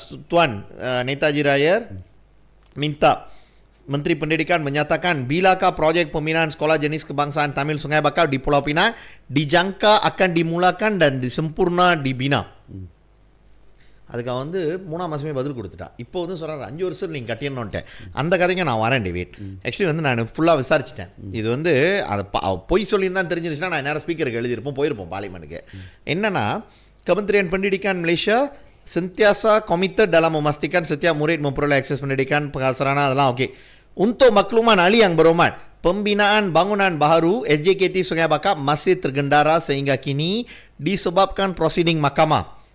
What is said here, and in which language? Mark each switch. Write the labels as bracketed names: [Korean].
[Malay] துவான் நேதாஜி ராயர் minta Menteri Pendidikan menyatakan bilakah proyek pembinaan sekolah jenis kebangsaan Tamil Sungai Bakau di Pulau Pinang dijangka akan dimulakan dan disempurna dibina. [Tamil] அதுக்கு அவன் வந்து 3ஆம் மாதமே பதில் கொடுத்துட்டா. இப்போ வந்து சொல்கிறாரு 5 வருஷம் நீங்கள் கட்டிடணுன்ட்டேன். அந்த கதைக்கு நான் வரேன் டேவிட். ஆக்சுவலி வந்து நான் ஃபுல்லாக விசாரிச்சிட்டேன். இது வந்து அதை பொய் சொல்லியிருந்தான் தெரிஞ்சிருச்சுன்னா நான் நேரம் ஸ்பீக்கருக்கு எழுதியிருப்போம், போயிருப்போம் பார்லிமெண்ட்டுக்கு. [Malay] என்னன்னா Kementerian Pendidikan Malaysia sentiasa komited dalam memastikan setiap murid memperoleh akses pendidikan, sarana [Tamil] அதெல்லாம் okay. [Malay] Untuk makluman ahli yang berhormat, pembinaan bangunan baharu SJKT Sungai Bakap masih tergendara sehingga kini disebabkan prosiding mahkamah.